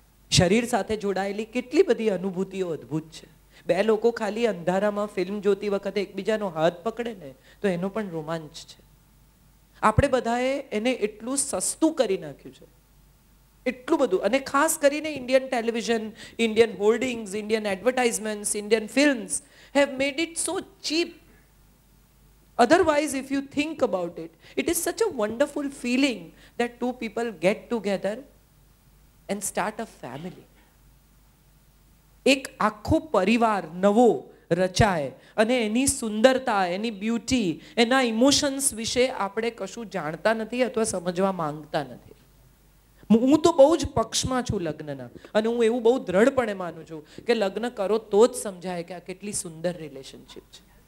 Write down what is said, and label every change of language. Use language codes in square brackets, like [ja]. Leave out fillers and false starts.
[gu] શરીર સાથે જોડાયેલી કેટલી બધી અનુભૂતિઓ અદ્ભુત છે. 2 લોકો ખાલી અંધારામાં ફિલ્મ જોતી વખતે એકબીજાનો હાથ પકડે ને તો એનો પણ રોમાંચ છે. આપણે બધાએ એને એટલું સસ્તું કરી નાખ્યું છે, એટલું બધું. અને ખાસ કરીને [en] Indian television, Indian hoardings, Indian advertisements, Indian films have made it so cheap. Otherwise, if you think about it, it is such a wonderful feeling that 2 people get together and start a family. [gu] એક આખો પરિવાર નવો રચાય અને એની સુંદરતા, એની beauty, એના emotions વિશે આપણે કશું જાણતા નથી અથવા સમજવા માંગતા નથી. હું તો બહુ જ પક્ષમાં છું લગ્નના, અને હું એવું બહુ દ્રઢપણે માનું છું કે લગ્ન કરો તો જ સમજાય કે આ કેટલી સુંદર રિલેશનશિપ છે.